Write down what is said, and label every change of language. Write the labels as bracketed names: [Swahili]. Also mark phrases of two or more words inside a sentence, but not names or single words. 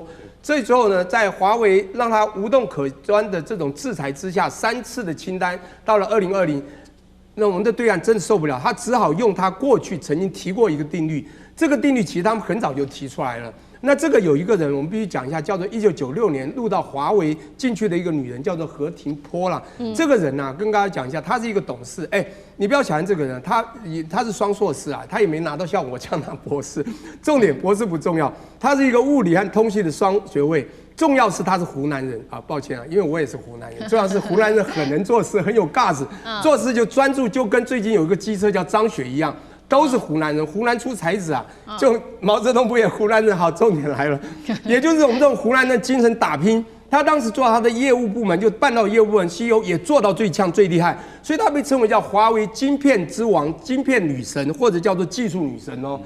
[Chinese] 這之後呢，在華為讓他無洞可鑽的這種制裁之下，3次的清單，到了2020，那我們的對岸真的受不了，他只好用他過去曾經提過一個定律，這個定律其實他們很早就提出來了。那這個有一個人，我們必須講一下，叫做1996年入到華為進去的一個女人，叫做何庭波啦。這個人呢，跟大家講一下，她是一個董事。你不要小看這個人，他是雙碩士啊，他也沒拿到像我這樣拿博士。重點博士不重要，他是一個物理和通信的雙學位。重要是他是湖南人啊，抱歉啊，因為我也是湖南人。重要是湖南人很能做事，很有 guts，做事就專注，就跟最近有一個機車叫張雪一樣。都是湖南人，湖南出才子啊！就毛澤東不也湖南人？好，重點來了，也就是我們这種湖南的精神打拼。他當時做他的業務部門，就辦到業務部門 CEO 也做到最強最厲害，所以他被稱為叫華為晶片之王、晶片女神，或者叫做技術女神哦。